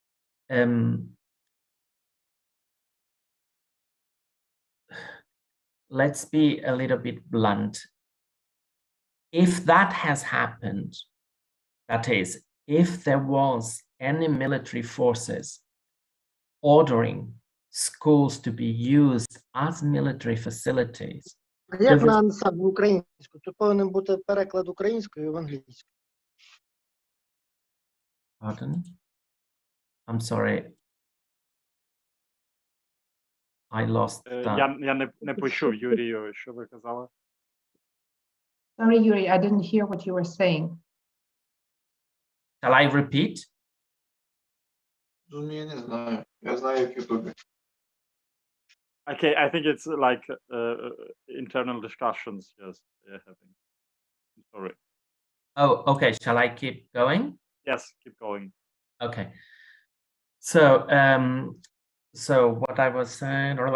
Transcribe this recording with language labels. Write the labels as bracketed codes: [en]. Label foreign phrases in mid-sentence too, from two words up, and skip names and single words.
[en] Let's be a little bit blunt. If that has happened, that is, if there was any military forces ordering schools to be used as military facilities. [uk] Як написав в українську? Тут повинен бути переклад українською в англійську. [en] Pardon? I'm sorry. I lost that. [uk] Я не почув, Юрію, що ви казали? [en] Sorry, Yuri, I didn't hear what you were saying. Shall I repeat? [uk] Я не знаю. Я знаю в Ютубе. [en] Okay, I think it's like internal discussions. Yes, they're having. I'm sorry. Oh, okay. Shall I keep going? Yes, keep going. Okay. So, so what I was saying.